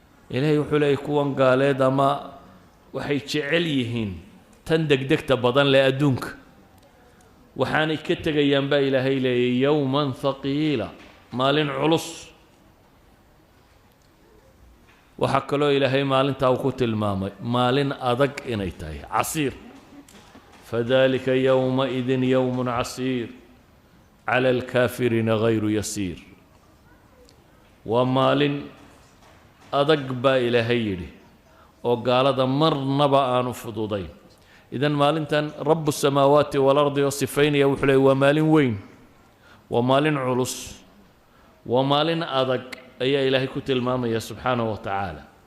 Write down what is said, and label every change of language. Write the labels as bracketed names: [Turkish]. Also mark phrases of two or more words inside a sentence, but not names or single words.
[Somali] Ilaahay wuxuu leeyahay, kuwan gaaleed ama waxay jecel yihiin tan degdegta badan leh adduunka. Waxaanay ka tegayaan baa Ilaahay leeyahay, [Arabic] "يوما ثقيلا", [Somali] maalin culus. Waxaa kaloo Ilaahay maalintaa uu ku tilmaamay, maalin adag inay tahay, casiir. [Arabic] "فذلك يومئذ يوم عسير، على الكافرين غير يسير." [Somali] Waa maalin adag baa Ilaahay yidhi, oo gaalada marnaba aanu fududayn. Idan maalintan [Arabic] رب السماوات والأرض [Somali] oo sifaynaya wuxuu leeyahay, waa maalin weyn, waa maalin culus, waa maalin adag ayaa Ilaahay ku tilmaamaya [Arabic] سبحانه وتعالى.